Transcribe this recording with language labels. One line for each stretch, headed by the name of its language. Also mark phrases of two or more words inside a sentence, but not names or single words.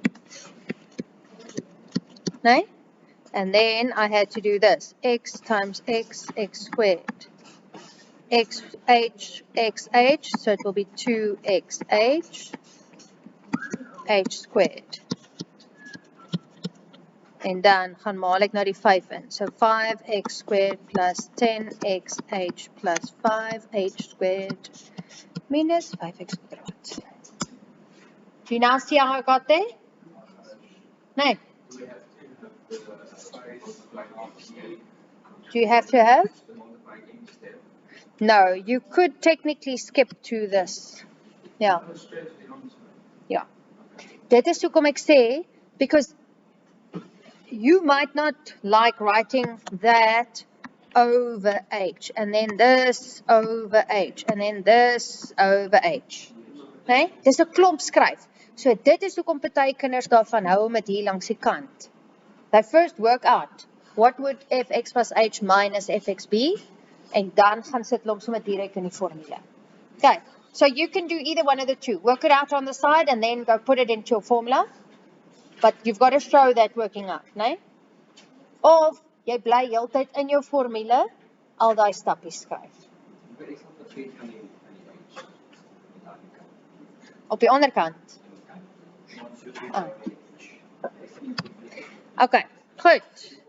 English: No? And then I had to do this. X times x, x squared. X, h, so it will be 2xh, h squared.
Afrikaans: En dan gaan maal ek nou die 5 in.
English: So 5x squared plus 10xh plus 5h squared minus 5x kwadraat. Do you now see how I got there? No. Do you have to have? No, you could technically skip to this. Yeah. Yeah.
Afrikaans: Dit is hoekom ek sê,
English: because you might not like writing that over h, and then this over h, and then this over h. Okay?
Afrikaans: Dis 'n klomp skryf. So dit is hoekom party kinders daarvan hou om dit hier langs die kant.
English: They first work out what would fx plus h minus fx be,
Afrikaans: en dan gaan sit hulle hom sommer direk in die formule.
English: Okay, so you can do either one of the two. Work it out on the side and then go put it into your formula. But you've got to show that working out,
Afrikaans: né? Of jy bly heeltyd in jou formule al daai stappies skryf. Op die onderkant. Oh. Okay, goed.